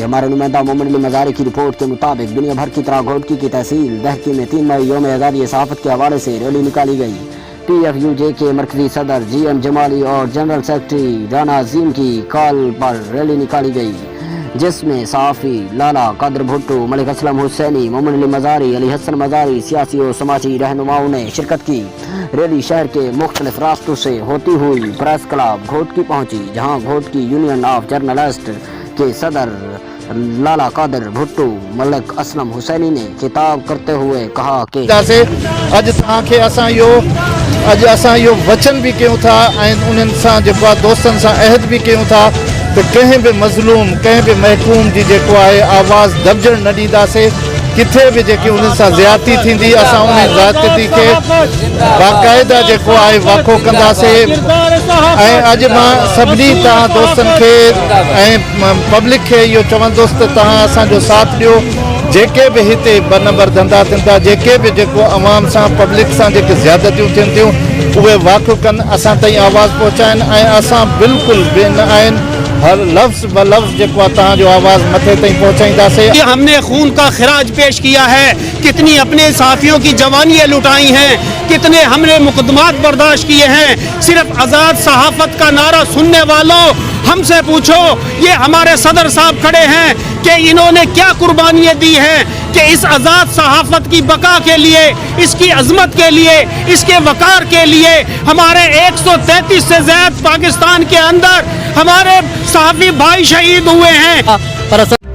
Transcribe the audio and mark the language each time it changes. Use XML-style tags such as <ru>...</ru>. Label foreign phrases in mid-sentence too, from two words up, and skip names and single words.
<ur>ہمارے نمائندہ مومن علی مزاری کی رپورٹ کے مطابق دنیا بھر کی طرح گھوٹکی کی تحصیل دہکی میں 3 مئی یوم آزادی صحافت کے حوالے سے ریلی نکالی گئی. PFUJ کے مرکزی صدر GM جمالی اور</ur> <en>general secretary</en> <ur>رانا عظیم کی کال پر ریلی نکالی گئی، جس میں صحافی لالہ قادر بھٹو، ملک اسلم حسینی، مومن علی مزاری، علی حسن مزاری، سیاسی اور سماجی رہنماؤں نے شرکت کی. ریلی شہر کے مختلف راستوں سے ہوتی ہوئی</ur> <en>press club</en> <ur>گھوٹکی پہنچی، جہاں گھوٹکی</ur> <en>union of journalist</en> <ur>کے صدر لالہ قادر بھٹو، ملک اسلم حسینی نے خطاب کرتے ہوئے کہا کہ</ur> <sd>अज असां यो वचन भी क्यों था उन्हनि सां जेको दोस्तन सां अहद भी क्यों था तो</sd> <ur>کہیں بھی مظلوم کہیں بھی محکوم</ur> <sd>जी जेको आहे आवाज़ दबजण न ॾींदासीं। किथे भी जेकी उन्हनि सां ज़्यादती थींदी असां उन ज़्यादती के बाक़ायदा जेको आहे वाक़ो कंदासीं। ऐं अॼु मां सभिनी तव्हां दोस्तनि खे ऐं पब्लिक खे इहो चवंदुसि त तव्हां असांजो साथ ॾियो। जेके भी हिते 2 नंबर धंधा थियनि था, जेके भी जेको अवाम सां पब्लिक सां जेके ज़्यादतियूं थियनि थियूं उहे वाक़ कनि, असां ताईं आवाज़ पहुचाइनि ऐं असां बिल्कुलु बे न आहिनि। हर लफ्ज़ ब लफ्ज़ जेको तव्हांजो आवाज़ मथे ताईं पहुचाईंदासीं।</sd> <ur>ہم نے خون کا خراج پیش کیا ہے، کتنی اپنے ساتھیوں کی جوانیاں لٹائی ہیں، کتنے ہم نے مقدمات برداشت کیے ہیں. صرف آزاد صحافت کا نعرہ سننے والوں، ہم سے پوچھو، یہ ہمارے صدر صاحب کھڑے ہیں کہ انہوں نے کیا قربانیاں دی ہیں کہ اس آزاد صحافت کی بقا کے لیے، اس کی عظمت کے لیے، اس کے وقار کے لیے ہمارے 133 سے زیادہ پاکستان کے اندر ہمارے صحافی بھائی شہید ہوئے ہیں.</ur>